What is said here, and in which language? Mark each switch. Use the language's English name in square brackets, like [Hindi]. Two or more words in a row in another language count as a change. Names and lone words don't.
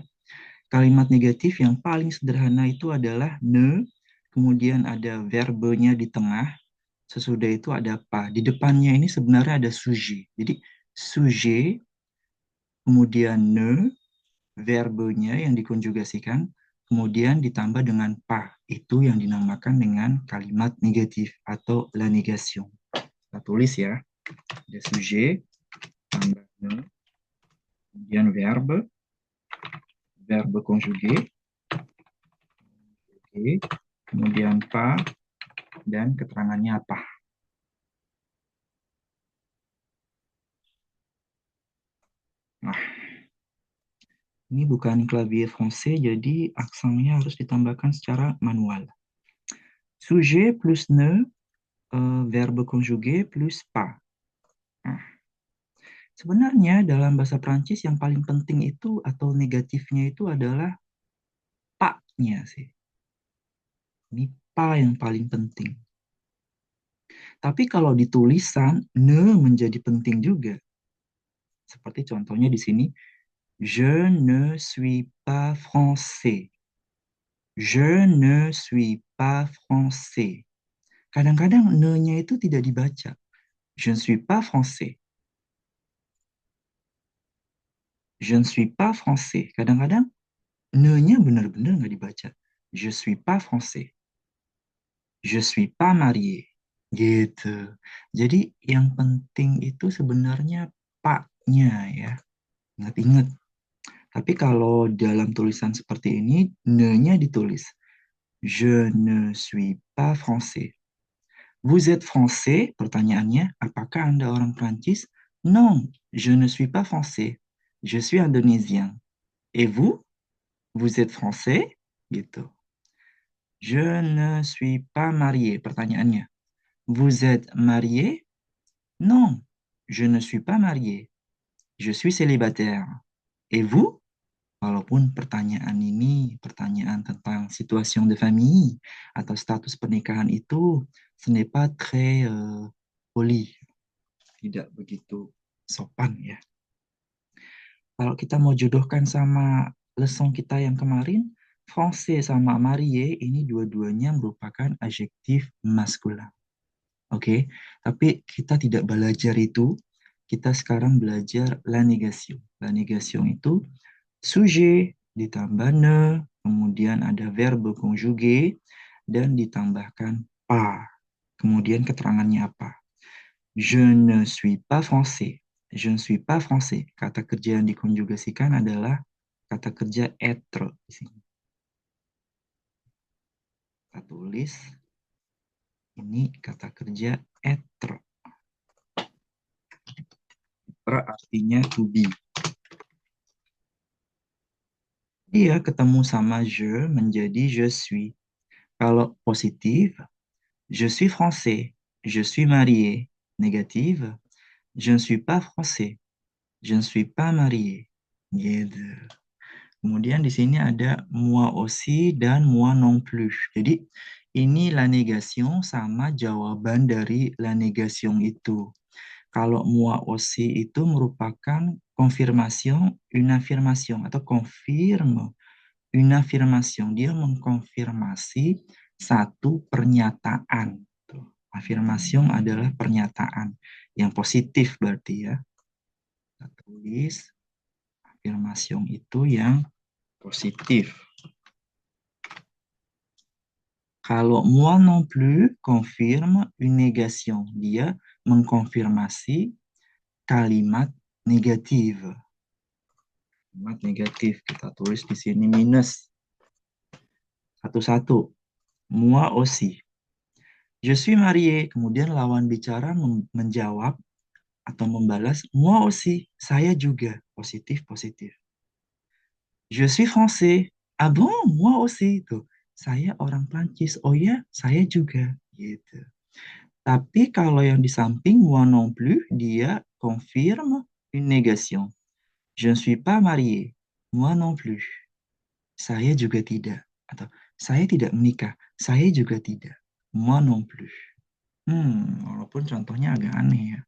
[Indonesian] Kalimat negatif yang paling sederhana itu adalah ne, kemudian ada verbenya di tengah, sesudah itu ada pas. Di depannya ini sebenarnya ada sujet. Jadi sujet, kemudian ne, verbenya yang dikonjugasikan, kemudian ditambah dengan pas. Itu yang dinamakan dengan kalimat negatif atau [French] la négation. [Indonesian] Kita tulis ya, ada sujet, tambah ne, kemudian [French] verbe conjugué, [Indonesian] kemudian pas, dan keterangannya apa. Nah, ini bukan [French] clavier français, [Indonesian] jadi aksennya harus ditambahkan secara manual. [French] Sujet plus ne, verbe conjugué plus pas. [Indonesian] Nah, sebenarnya dalam bahasa Prancis yang paling penting itu atau negatifnya itu adalah pas-nya sih. Ini pas yang paling penting. Tapi kalau di tulisan, ne menjadi penting juga. Seperti contohnya di sini, [French] je ne suis pas français. Je ne suis pas français. [Indonesian] Kadang-kadang ne-nya itu tidak dibaca. [French] Je ne suis pas français. Je ne suis pas français. [Indonesian] Kadang-kadang ne-nya benar-benar nggak dibaca. [French] Je suis pas français. Je suis pas marié. [Indonesian] Gitu. Jadi yang penting itu sebenarnya pak-nya ya. Ingat-ingat. Tapi kalau dalam tulisan seperti ini, ne-nya ditulis. [French] Je ne suis pas français. Vous êtes français? [Indonesian] Pertanyaannya, apakah Anda orang Prancis? [French] Non, je ne suis pas français. Je suis indonésien. Et vous? Vous êtes français? Gitu. Je ne suis pas marié. Pertanyaannya, vous êtes marié? Non, je ne suis pas marié. Je suis célibataire. Et vous? [Indonesian] Walaupun pertanyaan ini pertanyaan tentang [French] situation de famille [Indonesian] atau status pernikahan itu [French] ce n'est pas très poli, [Indonesian] tidak begitu sopan ya. Kalau kita mau jodohkan sama leson kita yang kemarin, français sama marié ini dua-duanya merupakan adjektif maskulin. Oke, tapi kita tidak belajar itu. Kita sekarang belajar [French] la négation. La négation [Indonesian] itu sujet ditambah ne, kemudian ada [French] verbe conjugué, [Indonesian] dan ditambahkan pas. Kemudian keterangannya apa? Je ne suis pas français. Je ne suis pas français. Kata kerja yang dikonjugasikan adalah kata kerja être di sini. Kita tulis ini kata kerja être. Être artinya [English] to be. [Indonesian] Dia ketemu sama je menjadi [French] je suis. Kalau positif, je suis français. Je suis marié. Négative, je ne suis pas français. Je ne suis pas marié. [Indonesian] Gitu. Kemudian di sini ada [French] moi aussi [Indonesian] dan [French] moi non plus. [Indonesian] Jadi ini [French] la négation [Indonesian] sama jawaban dari [French] la négation [Indonesian] itu. [French] Kalau moi aussi [Indonesian] itu merupakan [French] confirmation, une affirmation atau confirme une affirmation. [Indonesian] Dia mengkonfirmasi satu pernyataan. Tuh. Affirmation adalah pernyataan yang positif berarti ya. Kita tulis affirmation itu yang positif. [French] Kalau moi non plus confirme une négation, [Indonesian] dia mengkonfirmasi kalimat negatif. Kalimat negatif kita tulis di sini minus. Satu-satu. [French] Moi aussi. Je suis marié. [Indonesian] Kemudian lawan bicara menjawab atau membalas, [French] moi aussi. [Indonesian] Saya juga. Positif, positif. [French] Je suis français. Ah bon, moi aussi. [Indonesian] Tuh, saya orang Prancis. Oh ya, saya juga. Gitu. Tapi kalau yang di samping [French] moi non plus, [Indonesian] dia [French] confirme une négation. Je ne suis pas marié. Moi non plus. [Indonesian] Saya juga tidak. Atau saya tidak menikah. Saya juga tidak. [French] Moi non plus. [Indonesian] Walaupun contohnya agak aneh ya.